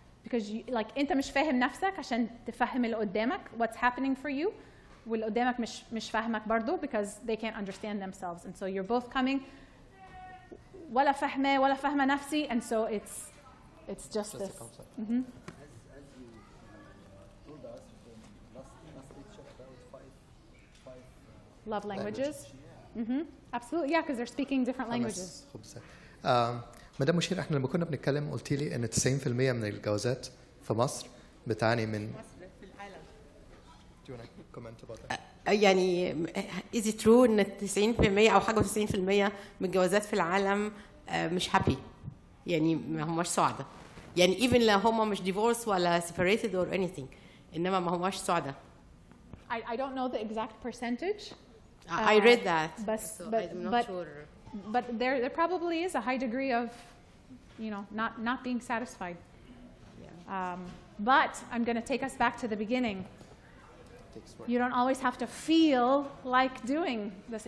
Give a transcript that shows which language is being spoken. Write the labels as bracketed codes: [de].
[en] Because [ar] انت مش فاهم نفسك عشان تفهم اللي قدامك [en] what's happening for you, [ar] واللي قدامك مش فاهمك برضو [en] because they can't understand themselves, and so you're both coming [ar] ولا فاهمة ولا فاهمة نفسي, [en] and so it's just this. As you told us from last lecture about five love languages. Absolutely, yeah, because they're speaking different languages. [ar] مدام مشير، احنا لما كنا بنتكلم قلت لي ان 90% من الجوازات في مصر بتعاني من في العالم. [en] Do you want to comment about that? [ar] يعني [en] is it true [ar] ان 90% او حاجه 90% من الجوازات في العالم مش هابي؟ يعني ما هماش سعداء. يعني even لو هم مش divorce ولا [en] separated or anything، [ar] انما ما هماش سعداء. [en] I don't know the exact percentage. I read that. So I'm not sure. But there probably is a high degree of, not being satisfied. Yeah. But I'm going to take us back to the beginning. You don't always have to feel like doing this.